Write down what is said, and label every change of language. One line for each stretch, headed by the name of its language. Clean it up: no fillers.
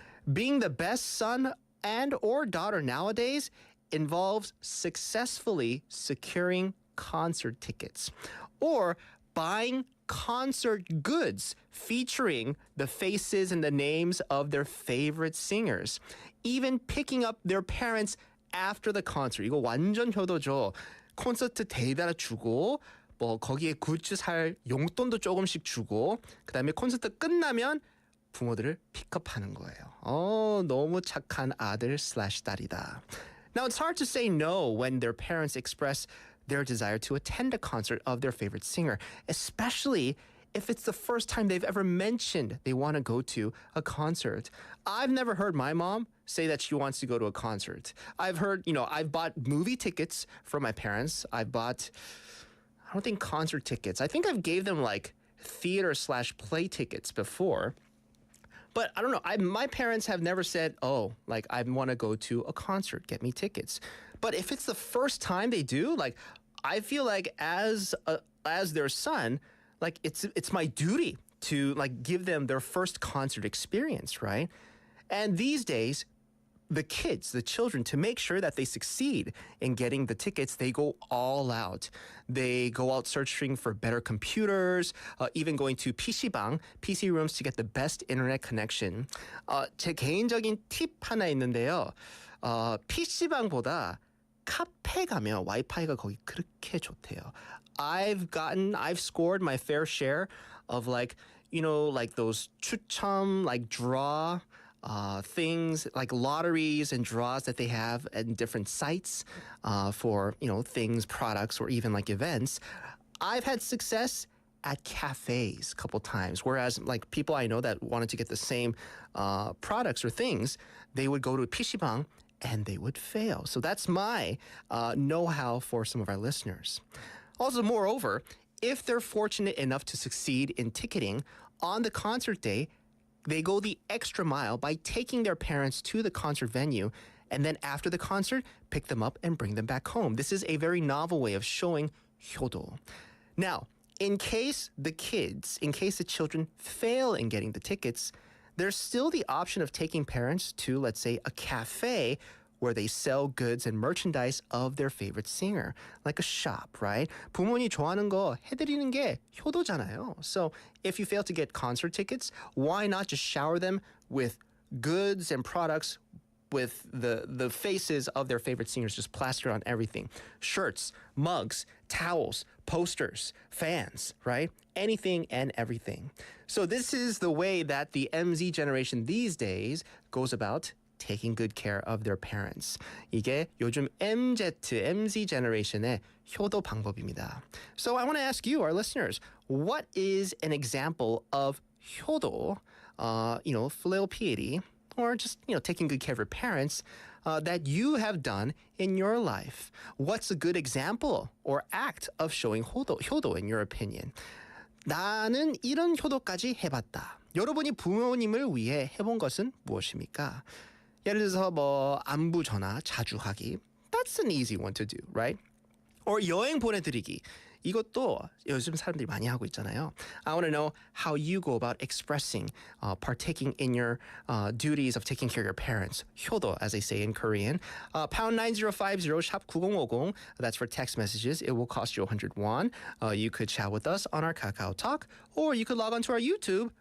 English: Being the best son and or daughter nowadays involves successfully securing concert tickets or buying concert goods featuring the faces and the names of their favorite singers. Even picking up their parents after the concert.
Korean: 이거 완전 효도죠. 콘서트 데이비를 주고 거기에 굿즈 살 용돈도 조금씩 주고 그다음에 콘서트 끝나면 부모들을 픽업하는 거예요. 너무 착한 아들 / 딸이다.
English: Now, it's hard to say no when their parents express their desire to attend a concert of their favorite singer, especially if it's the first time they've ever mentioned they want to go to a concert. I've never heard my mom say that she wants to go to a concert. I've heard, I've bought movie tickets for my parents. I don't think concert tickets. I think I've gave them theater / play tickets before. But I don't know. My parents have never said, I want to go to a concert, get me tickets. But if it's the first time they do, I feel like as their son, it's my duty to give them their first concert experience, right? And these days, the kids, the children, to make sure that they succeed in getting the tickets, they go all out. They go out searching for better computers, even going to PC방, PC rooms to get the best internet connection.
Korean: 제 개인적인 팁 하나 있는데요. PC방보다 카페 가면 와이파이가 거기 그렇게 좋대요.
English: I've scored my fair share of those 추첨, draw things like lotteries and draws that they have at different sites for, things, products, or even events. I've had success at cafes a couple times, whereas people I know that wanted to get the same products or things, they would go to a PC방 and they would fail. So that's my know-how for some of our listeners. Also, moreover, if they're fortunate enough to succeed in ticketing on the concert day, they go the extra mile by taking their parents to the concert venue and then after the concert, pick them up and bring them back home. This is a very novel way of showing 효도. Now, in case the children fail in getting the tickets, there's still the option of taking parents to, let's say, a cafe where they sell goods and merchandise of their favorite singer, like a shop, right?
Korean: 부모님 좋아하는 거 해드리는 게 효도잖아요.
English: So if you fail to get concert tickets, why not just shower them with goods and products with the faces of their favorite singers just plastered on everything? Shirts, mugs, towels, posters, fans, right? Anything and everything. So this is the way that the MZ generation these days goes about taking good care of their parents.
Korean: 이게 요즘 MZ generation의 효도 방법입니다.
English: So I want to ask you, our listeners, what is an example of 효도, filial piety, or just, taking good care of your parents that you have done in your life? What's a good example or act of showing 효도 in your opinion?
Korean: 나는 이런 효도까지 해봤다. 여러분이 부모님을 위해 해본 것은 무엇입니까? 예를 들어서 뭐 안부 전화 자주 하기.
English: That's an easy one to do, right?
Korean: Or 여행 보내드리기. 이것도 요즘 사람들이 많이 하고 있잖아요.
English: I want to know how you go about expressing, partaking in your duties of taking care of your parents. 효도, as they say in Korean. Pound 9050,
Korean: 샵 9050.
English: That's for text messages. It will cost you 100 won. You could chat with us on our Kakao Talk, or you could log on to our YouTube.